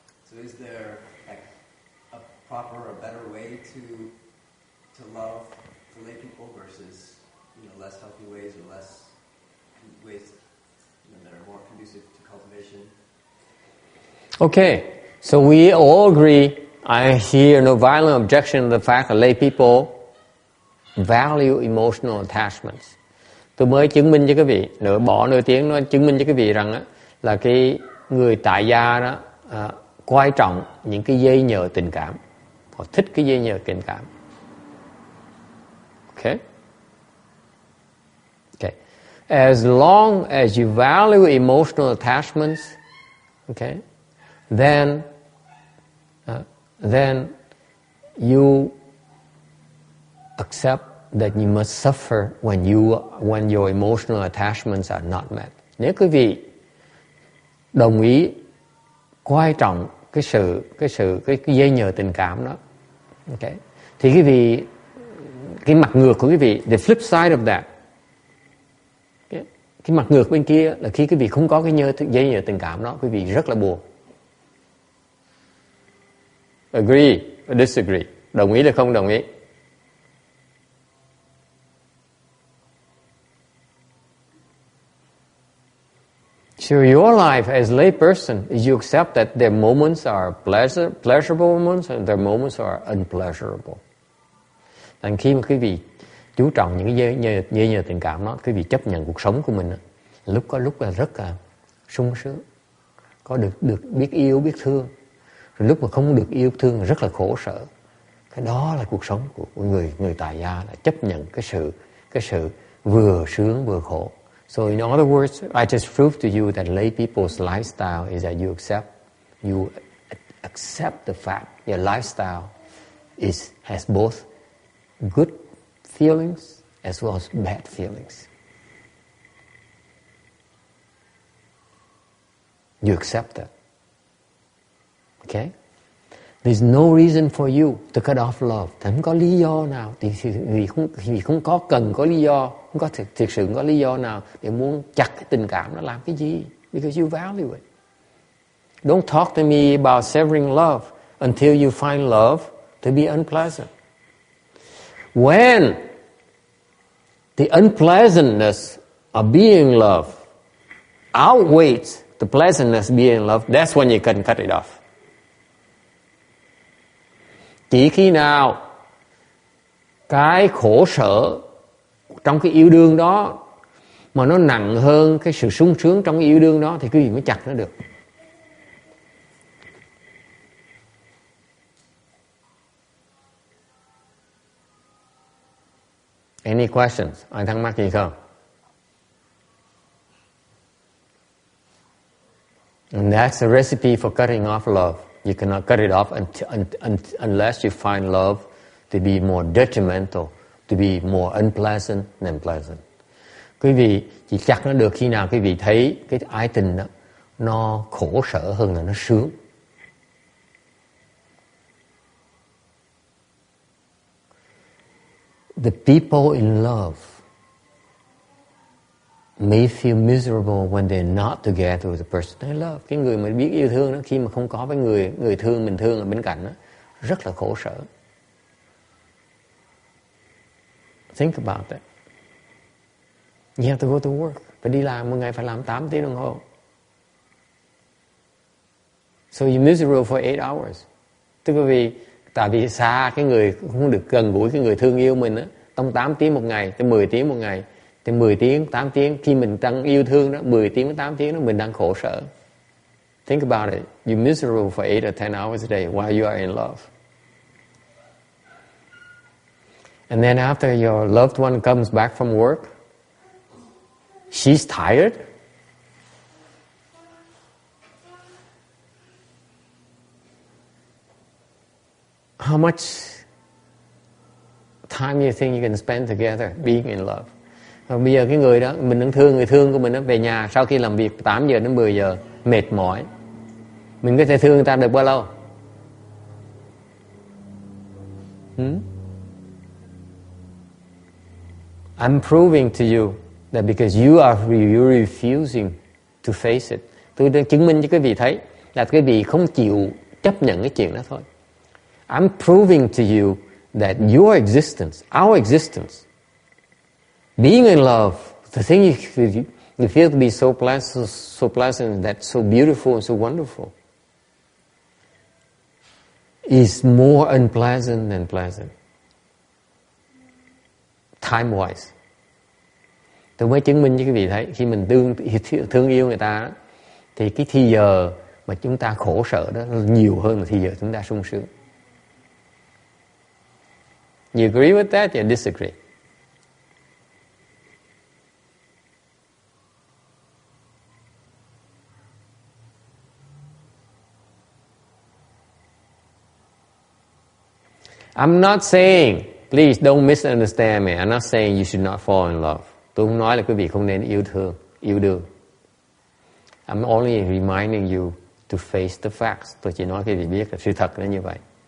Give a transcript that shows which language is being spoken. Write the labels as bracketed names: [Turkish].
[English] So is there a proper or better way to love the lay people versus, less healthy ways or less ways that are more conducive to cultivation? Okay, so we all agree. I hear no violent objection to the fact that lay people value emotional attachments. [Vietnamese] Tôi mới chứng minh cho quý vị, nửa tiếng nó chứng minh cho quý vị rằng á, là cái người tại gia đó quan trọng những cái dây nhợ tình cảm. Họ thích cái dây nhợ tình cảm. [English] Okay? Okay. As long as you value emotional attachments, okay, then you accept that you must suffer when your emotional attachments are not met. [Vietnamese] Nếu quý vị đồng ý quan trọng cái dây nhợ tình cảm đó, okay, thì quý vị, cái mặt ngược của quý vị, [English] the flip side of that, [Vietnamese] cái mặt ngược bên kia là khi quý vị không có cái dây nhợ tình cảm đó, quý vị rất là buồn. [English] Agree or disagree? [Vietnamese] Đồng ý hay không đồng ý? [English] So your life as lay person is you accept that their moments are pleasurable moments and their moments are unpleasurable. [Vietnamese] Thành khi mà quý vị chú trọng những cái dây nhợ tình cảm đó, quý vị chấp nhận cuộc sống của mình đó, lúc là rất là sung sướng, có được biết yêu biết thương, Rồi lúc mà không được yêu thương rất là khổ sở. Cái đó là cuộc sống của người tại gia, là chấp nhận cái sự vừa sướng vừa khổ. [English] So in other words, I just proved to you that lay people's lifestyle is that you accept the fact your lifestyle has both good feelings as well as bad feelings. You accept that. Okay? There's no reason for you to cut off love. [Vietnamese] Không có lý do nào, thì không có cần có lý do, không có thực sự có lý do nào để muốn chặt cái tình cảm nó làm cái gì. [English] Because you value it. Don't talk to me about severing love until you find love to be unpleasant. When the unpleasantness of being loved outweighs the pleasantness of being loved, that's when you can cut it off. [Vietnamese] Chỉ khi nào cái khổ sở trong cái yêu đương đó mà nó nặng hơn cái sự sung sướng trong cái yêu đương đó thì quý vị mới chặt nó được. [English] Any questions? [Vietnamese] Ai thắc mắc gì không? [English] And that's the recipe for cutting off love. You cannot cut it off unless you find love to be more detrimental, to be more unpleasant than pleasant. [Vietnamese] Quý vị chỉ chặt nó được khi nào quý vị thấy cái ái tình đó nó khổ sở hơn là nó sướng. [English] The people in love may feel miserable when they're not together with the person they love. [Vietnamese] Cái người mà biết yêu thương đó, khi mà không có với người thương mình thương ở bên cạnh đó, rất là khổ sở. [English] Think about that. You have to go to work. [Vietnamese] Phải đi làm, một ngày phải làm 8 tiếng đồng hồ. [English] So you're miserable for 8 hours. [Vietnamese] Tức là tại vì xa cái người, không được gần gũi cái người thương yêu mình á, trong 8 tiếng một ngày, tới 10 tiếng một ngày, tới 10 tiếng, 8 tiếng, khi mình đang yêu thương đó, 10 tiếng đến 8 tiếng đó, mình đang khổ sở. [English] Think about it. You're miserable for 8 or 10 hours a day while you are in love. And then after your loved one comes back from work, she's tired. How much time you think you can spend together being in love? [Vietnamese] Bây giờ cái người đó, mình đang thương người thương của mình đó, về nhà sau khi làm việc 8 giờ đến 10 giờ, mệt mỏi. Mình có thể thương người ta được bao lâu? [English] I'm proving to you that because you're refusing to face it. [Vietnamese] Tôi đang chứng minh cho quý vị thấy là quý vị không chịu chấp nhận cái chuyện đó thôi. [English] I'm proving to you that your existence, our existence, being in love, the thing you feel to be so pleasant, that's so beautiful and so wonderful, is more unpleasant than pleasant. Time-wise. [Vietnamese] Tôi mới chứng minh cho quý vị thấy, khi mình thương yêu người ta, thì cái thì giờ mà chúng ta khổ sở đó nhiều hơn là thì giờ chúng ta sung sướng. [English] You agree with that or disagree? I'm not saying, please don't misunderstand me. I'm not saying you should not fall in love. [Vietnamese] Tôi không nói là quý vị không nên yêu đương. [English] I'm only reminding you to face the facts. [Vietnamese] Tôi chỉ nói quý vị biết là sự thật là như vậy.